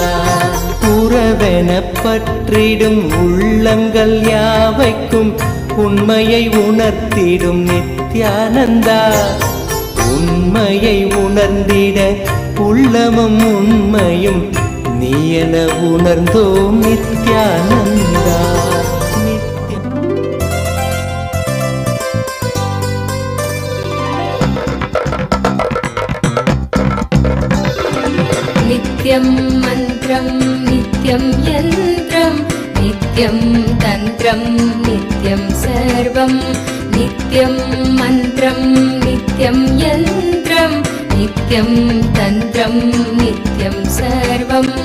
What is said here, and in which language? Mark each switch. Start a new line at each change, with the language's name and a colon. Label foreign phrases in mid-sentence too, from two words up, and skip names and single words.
Tamil: உறவென பற்றிடும் உள்ளங்கள் யாவைக்கும் உண்மையை உணர்த்திடும் நித்யானந்தா. உண்மையை உணர்ந்திட உள்ளமும் உண்மையும் நீ என உணர்ந்தோம் நித்யானந்தா.
Sanskrit: नित्यं मन्त्रं नित्यं यन्त्रं नित्यं तन्त्रं नित्यं सर्वं नित्यं मन्त्रं नित्यं यन्त्रं नित्यं तन्त्रं नित्यं सर्वं